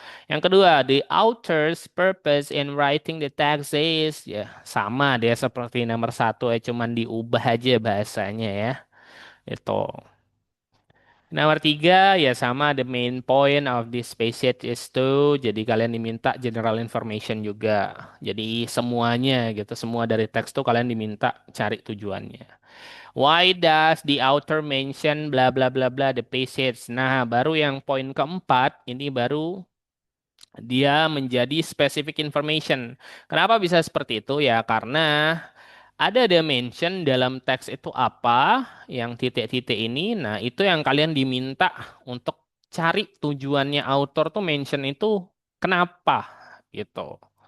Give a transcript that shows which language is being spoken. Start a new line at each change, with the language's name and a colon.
Indonesian: Yang kedua,
English: the author's purpose in writing the text is
Indonesian: ya sama dia seperti nomor satu ya cuman diubah aja bahasanya ya. Itu. Nomor tiga ya sama
English: the main point of this passage is to
Indonesian: jadi kalian diminta general information juga. Jadi semuanya gitu semua dari teks tuh kalian diminta cari tujuannya.
English: Why does the author mention bla bla bla bla the passage?
Indonesian: Nah, baru yang poin keempat ini baru dia menjadi specific information. Kenapa bisa seperti itu? Ya karena ada dimension dalam teks itu apa, yang titik-titik ini. Nah, itu yang kalian diminta untuk cari tujuannya author tuh mention itu kenapa gitu.